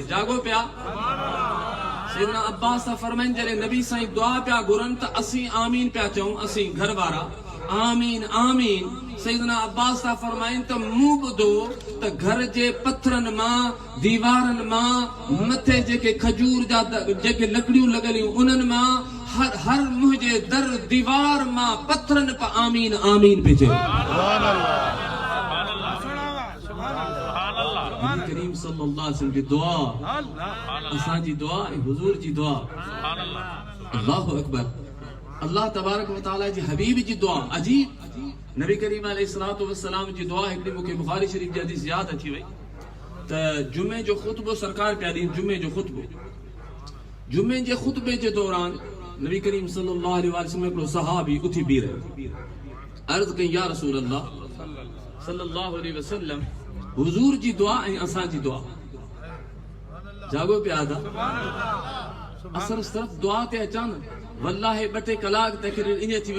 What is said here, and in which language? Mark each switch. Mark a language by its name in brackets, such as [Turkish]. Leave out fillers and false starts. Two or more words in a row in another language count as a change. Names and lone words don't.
[Sindhi] जागो पिया सैयदना अब्बास सां फरमाइनि जॾहिं नबी साईं दुआ पिया घुरनि त असीं आमीन पिया चऊं असीं घर वारा आमीन आमीन सैयदना अब्बास सां फरमाइनि त मूं ॿुधो त घर जे पथरनि मां दीवारनि मां मथे जेके खजूर जा जेके लकड़ियूं लॻलियूं उन्हनि मां हर मुंहिंजे दर दीवार मां पत्थरनि पर आमीन आमीन पे चयो करीम [Arabic] صلى الله عليه وسلم [Sindhi] की दुआ असां जी दुआ ऐं हुजूर जी दुआ [Arabic] الله أكبر الله تبارك وتعالى [Sindhi] जी हबीब जी दुआ अजीब नबी करीम [Arabic] عليه الصلاة والسلام [Sindhi] जी दुआ हिकड़ी मूंखे बुखारी शरीफ जी हदीस याद अची वई त जुमे जो खुतबो सरकार पिया ॾींहुं जुमे जे खुतबे जे दौरान नबी करीम [Arabic] صلى الله عليه وسلم [Sindhi] हिकिड़ो सहाबी उथी बीह रहियो अर्ज़ कई [Arabic] يا رسول الله صلى الله عليه وسلم [Sindhi] हुजूर जी दुआ ऐं असां जी दुआ जागो पिया था असर सिर्फ दुआ ते अचां न वल्लाहि 2-3 कलाक तकरीर ईअं थी